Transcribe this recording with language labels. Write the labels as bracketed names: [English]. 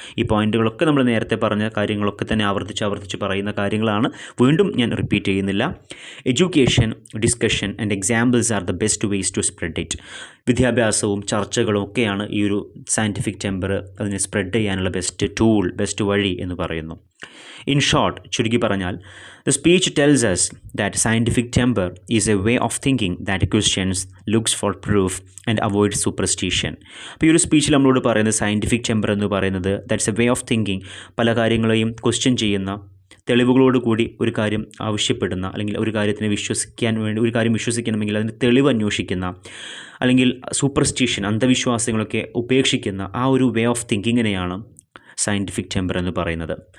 [Malayalam] ഈ പോയിൻറ്റുകളൊക്കെ നമ്മൾ നേരത്തെ പറഞ്ഞ കാര്യങ്ങളൊക്കെ തന്നെ ആവർത്തിച്ച് പറയുന്ന കാര്യങ്ങളാണ്. വീണ്ടും ഞാൻ റിപ്പീറ്റ് ചെയ്യുന്നില്ല. [English] Education, discussion and examples are the best ways to spread it. [Malayalam] വിദ്യാഭ്യാസവും ചർച്ചകളും ഒക്കെയാണ് ഈ ഒരു സയൻറ്റിഫിക് ടെമ്പർ അതിനെ സ്പ്രെഡ് ചെയ്യാനുള്ള ബെസ്റ്റ് വഴി എന്ന് പറയുന്നു. [English] in short, [Malayalam] ചുരുക്കി പറഞ്ഞാൽ, [English] The speech tells us that scientific temper is a way of thinking that questions, looks for proof and avoids superstition. [Malayalam] അപ്പോൾ ഈ ഒരു സ്പീച്ചിൽ നമ്മളോട് പറയുന്നത് സയൻറ്റിഫിക് ടെമ്പർ എന്ന് പറയുന്നത് [English] that's a way of thinking, [Malayalam] പല കാര്യങ്ങളെയും ക്വസ്റ്റ്യൻ ചെയ്യുന്ന, തെളിവുകളോട് കൂടി ഒരു കാര്യം ആവശ്യപ്പെടുന്ന, അല്ലെങ്കിൽ ഒരു കാര്യത്തിനെ ഒരു കാര്യം വിശ്വസിക്കണമെങ്കിൽ അതിന് തെളിവ് അന്വേഷിക്കുന്ന, അല്ലെങ്കിൽ സൂപ്പർസ്റ്റിഷൻ, അന്ധവിശ്വാസങ്ങളൊക്കെ ഉപേക്ഷിക്കുന്ന ആ ഒരു വേ ഓഫ് തിങ്കിങ്ങിനെയാണ് സയൻറ്റിഫിക് ടെമ്പർ എന്ന് പറയുന്നത്.